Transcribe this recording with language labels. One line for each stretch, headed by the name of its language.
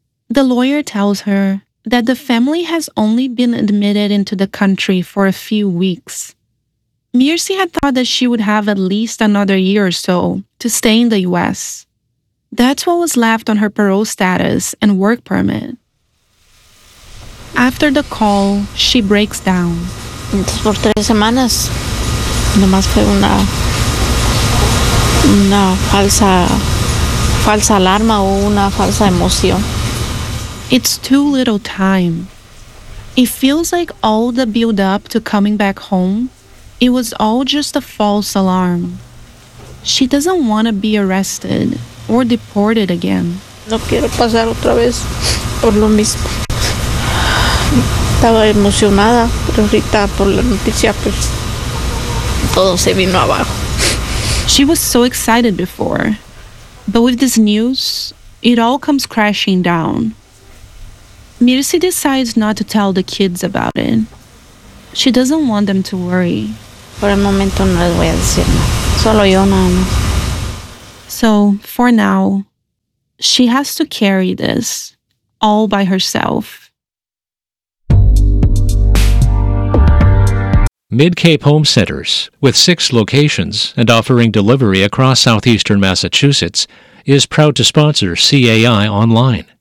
English: The lawyer tells her that the family has only been admitted into the country for a few weeks. Mirsi had thought that she would have at least another year or so to stay in the U.S. That's what was left on her parole status and work permit. After the call, she breaks down.
Spanish: Entonces por 3 semanas, nomás fue una falsa alarma o una falsa emoción.
English: It's too little time. It feels like all the build-up to coming back home, it was all just a false alarm. She doesn't want to be arrested or deported again.
Spanish: No quiero pasar otra vez por lo mismo. Estaba emocionada, pero ahorita por la noticia, pues, todo se vino abajo.
English: She was so excited before, but with this news, it all comes crashing down. Mirsi decides not to tell the kids about it. She doesn't want them to worry.
Spanish: Por el momento no les voy a decir nada. Solo yo nada más.
English: So, for now, she has to carry this all by herself. Mid-Cape Home Centers, with 6 locations and offering delivery across southeastern Massachusetts, is proud to sponsor CAI Online.